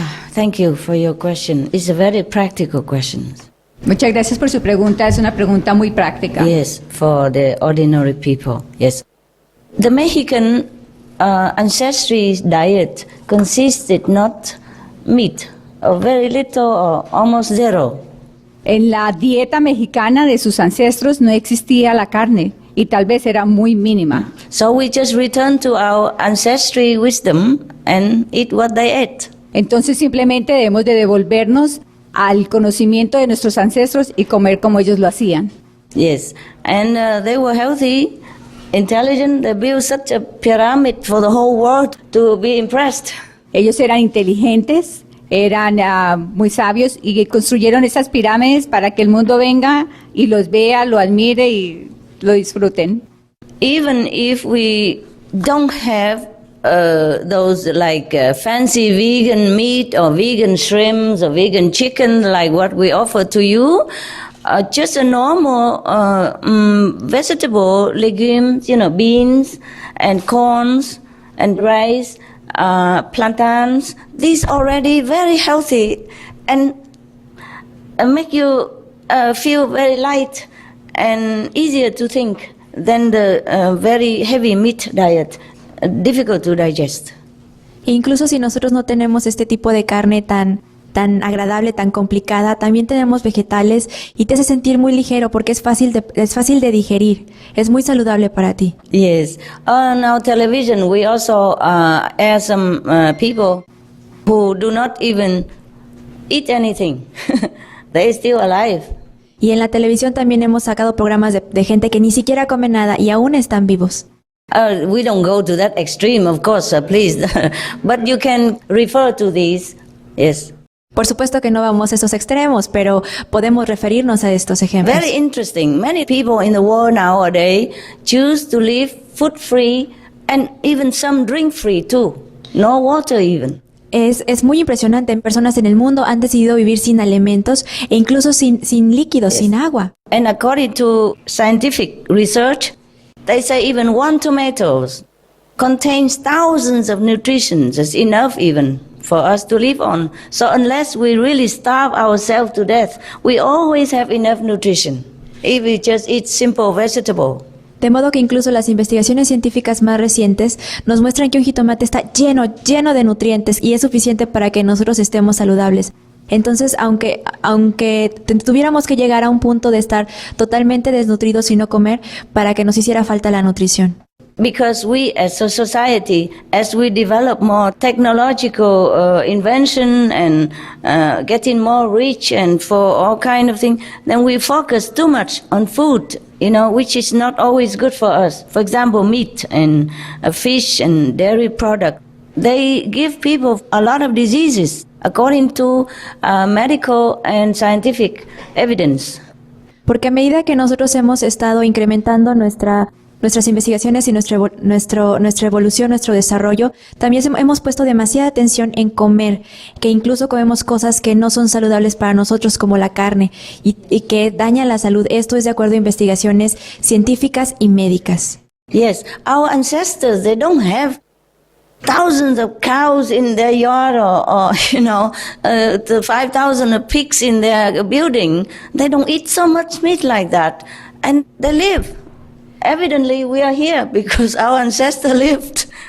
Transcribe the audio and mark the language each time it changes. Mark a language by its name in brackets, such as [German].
[English] Thank you for your question. It's a very practical question. [Spanish] Muchas gracias por su pregunta. Es una pregunta muy práctica. [English] Yes, for the ordinary people. Yes. The Mexican ancestry diet consisted not meat, or very little or almost zero. [Spanish] En la dieta mexicana de sus ancestros no existía la carne y tal vez era muy mínima. [English] So we just return to our ancestry wisdom and eat what they ate. [Spanish] Entonces simplemente debemos de devolvernos al conocimiento de nuestros ancestros y comer como ellos lo hacían. [English] Yes, and they were healthy, intelligent. They built such a pyramid for the whole world to be impressed. [Spanish] Ellos eran inteligentes, eran muy sabios y construyeron esas pirámides para que el mundo venga y los vea, lo admire y lo disfruten. [English] Even if we don't have those like fancy vegan meat or vegan shrimps or vegan chicken like what we offer to you, just a normal vegetable, legumes, beans and corns and rice, plantains, these already very healthy and make you feel very light and easier to think than the very heavy meat diet. Difficult to digest. [Spanish] Incluso si nosotros no tenemos este tipo de carne tan agradable, tan complicada, también tenemos vegetales y te hace sentir muy ligero porque es fácil de digerir, es muy saludable para ti. [English] Yes, on our television we also air some people who do not even eat anything. They're still alive. [Spanish] Y en la televisión también hemos sacado programas de gente que ni siquiera come nada y aún están vivos. [English] We don't go to that extreme, of course, please. But you can refer to these, yes. [Spanish] Por supuesto que no vamos a esos extremos, pero podemos referirnos a estos ejemplos. [English] Very interesting. Many people in the world nowadays choose to live food-free and even some drink-free too. No water even. [Spanish] Es muy impresionante. Personas en el mundo han decidido vivir sin alimentos e incluso sin líquidos, yes, sin agua. [English] And according to scientific research, they say even one tomato contains thousands of nutrients. It's enough even for us to live on. So unless we really starve ourselves to death, we always have enough nutrition if we just eat simple vegetable. [Spanish] De modo que incluso las investigaciones científicas más recientes nos muestran que un jitomate está lleno de nutrientes y es suficiente para que nosotros estemos saludables. Entonces, aunque tuviéramos que llegar a un punto de estar totalmente desnutridos y no comer, para que nos hiciera falta la nutrición. [English] Because we as a society, as we develop more technological invention and getting more rich and for all kind of things, then we focus too much on food, which is not always good for us. For example, meat and fish and dairy product. They give people a lot of diseases according to medical and scientific evidence. [Spanish] Porque a medida que nosotros hemos estado incrementando nuestras investigaciones y nuestra evolución, nuestro desarrollo, también hemos puesto demasiada atención en comer, que incluso comemos cosas que no son saludables para nosotros, como la carne, y que dañan la salud. Esto es de acuerdo a investigaciones científicas y médicas. [English] Yes, our ancestors, they don't have thousands of cows in their yard or the 5,000 pigs in their building. They don't eat so much meat like that. And they live. Evidently, we are here because our ancestors lived.